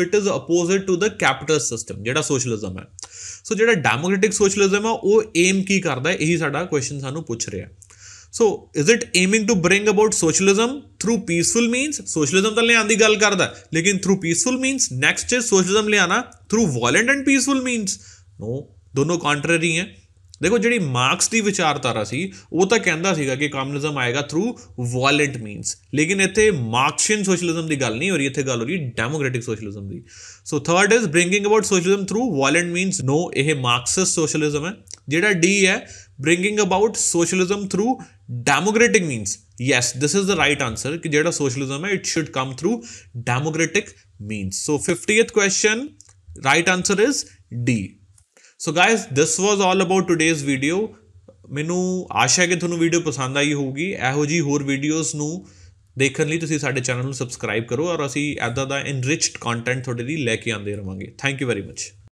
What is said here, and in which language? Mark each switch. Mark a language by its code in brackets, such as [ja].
[en] so it is opposite to the capital system [pa] ਜਿਹੜਾ socialism ਹੈ. ਸੋ ਜਿਹੜਾ ਡੈਮੋਕ੍ਰੈਟਿਕ ਸੋਸ਼ਲਿਜ਼ਮ ਹੈ ਉਹ ਏਮ ਕੀ ਕਰਦਾ ਹੈ, ਇਹੀ ਸਾਡਾ ਕੁਐਸਚਨ ਸਾਨੂੰ ਪੁੱਛ ਰਿਹਾ. [en] So is it aiming to bring about socialism through peaceful means? [pa] Socialism ਤਾਂ ਲਿਆਉਣ ਦੀ ਗੱਲ ਕਰਦਾ ਲੇਕਿਨ [en] through peaceful means. Next is socialism ਲਿਆਣਾ through violent and peaceful means. [pa] No, ਦੋਨੋਂ contrary ਹੈ. ਦੇਖੋ ਜਿਹੜੀ ਮਾਰਕਸ ਦੀ ਵਿਚਾਰਧਾਰਾ ਸੀ ਉਹ ਤਾਂ ਕਹਿੰਦਾ ਸੀਗਾ ਕਿ ਕਮਿਊਨਿਜ਼ਮ ਆਏਗਾ ਥਰੂ ਵਾਇਲੈਂਟ ਮੀਨਸ, ਲੇਕਿਨ ਇੱਥੇ ਮਾਰਕਸੀਅਨ ਸੋਸ਼ਲਿਜ਼ਮ ਦੀ ਗੱਲ ਨਹੀਂ ਹੋ ਰਹੀ, ਇੱਥੇ ਗੱਲ ਹੋ ਰਹੀ democratic socialism ਦੀ. [en] So third is bringing about socialism through violent means. [pa] ਨੋ, ਇਹ ਮਾਰਕਸਿਸਟ ਸੋਸ਼ਲਿਜ਼ਮ ਹੈ. ਜਿਹੜਾ ਡੀ ਹੈ [en] bringing about socialism through democratic means. Yes, this is the right answer [pa] कि जेड़ा [en] socialism है it should come through democratic means. So 50th question, right answer is D. So guys, this was all about today's video. [pa] ਮੈਨੂੰ ਆਸ਼ਾ ਹੈ ਕਿ ਤੁਹਾਨੂੰ video ਪਸੰਦ ਆਈ ਹੋਊਗੀ. ਇਹੋ ਜਿਹੀ ਹੋਰ ਵੀਡੀਓਜ਼ ਨੂੰ ਦੇਖਣ ਲਈ ਤੁਸੀਂ ਸਾਡੇ ਚੈਨਲ ਨੂੰ ਸਬਸਕ੍ਰਾਈਬ ਕਰੋ, ਔਰ ਅਸੀਂ ਇੱਦਾਂ ਦਾ ਇਨਰਿਚਡ ਕੰਟੈਂਟ ਤੁਹਾਡੇ ਲਈ ਲੈ ਕੇ ਆਉਂਦੇ ਰਹਾਂਗੇ. [en] Thank you very much.